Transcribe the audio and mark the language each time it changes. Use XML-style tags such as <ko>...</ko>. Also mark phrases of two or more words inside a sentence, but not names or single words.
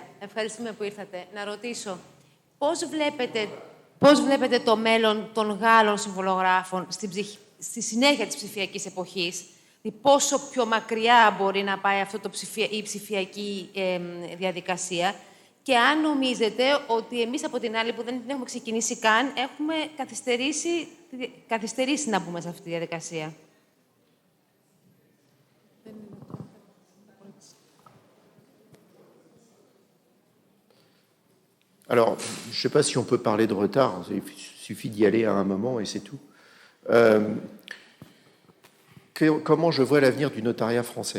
<el>Ευχαριστούμε που ήρθατε. Να ρωτήσω, πώς βλέπετε το μέλλον των Γάλλων συμβολογράφων στη συνέχεια της ψηφιακής εποχής, πόσο πιο μακριά μπορεί να πάει η ψηφιακή διαδικασία και αν νομίζετε ότι εμείς από την άλλη που δεν την έχουμε ξεκινήσει καν, έχουμε καθυστερήσει να μπούμε σε αυτή τη διαδικασία.</el> <fr>Alors, je ne sais pas si on peut parler de retard, il suffit d'y aller à un moment et c'est tout. Comment je vois l'avenir du notariat français?</fr>